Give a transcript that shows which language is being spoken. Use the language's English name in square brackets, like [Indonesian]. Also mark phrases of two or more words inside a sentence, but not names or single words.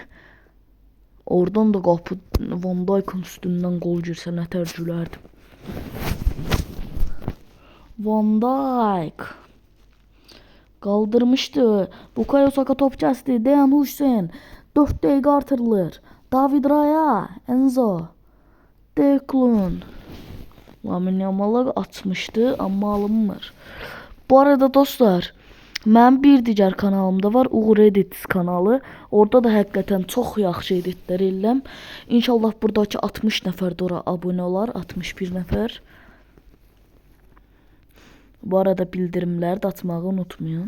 [Azerbaijani] Oradan da qapı Van Dijk'ın üstündən gol girsə nətər gülərdim. Van Dijk. Kaldırmıştı. Bukayo Saka top kəsdi. Dejan Hüseyin. 4 dəqiqə artırılır. David Raya. Enzo. Declan. Lamine Yamal'a atmıştı ama alınmır. Bu arada dostlar, mənim bir digər kanalımda var, Uğur Edits kanalı. Orada da həqiqətən çox yaxşı editlər edirəm. İnşallah buradakı 60 nəfər də ora abunə olar, 61 nəfər. Bu arada bildirimləri də açmağı unutmayın.